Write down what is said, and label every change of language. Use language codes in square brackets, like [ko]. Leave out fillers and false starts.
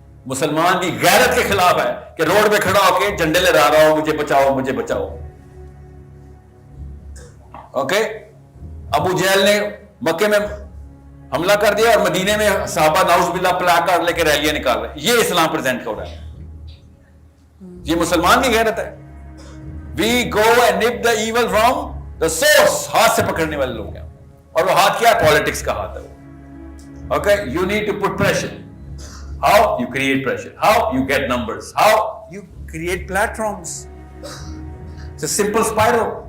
[ur] مسلمان کی غیرت کے خلاف ہے کہ روڈ پہ کھڑا ہو کے جھنڈے لہرا رہا ہو، مجھے بچاؤ مجھے بچاؤ. اوکے، ابو جہل نے مکے میں حملہ کر دیا اور مدینے میں صحابہ نعوذ باللہ پلاک کارڈ لے کے ریلیاں نکال رہے ہیں. یہ اسلام پریزنٹ کر رہا ہے. یہ مسلمان کی غیرت ہے. [en] We go and nip the evil from the source. [ur] ہاتھ سے پکڑنے والے لوگ ہیں. اور وہ ہاتھ کیا ہے؟ پالیٹکس کا ہاتھ ہے. Okay, [en] you need to put pressure. How you create pressure, how you get numbers, how you create platforms. It's a simple spiral.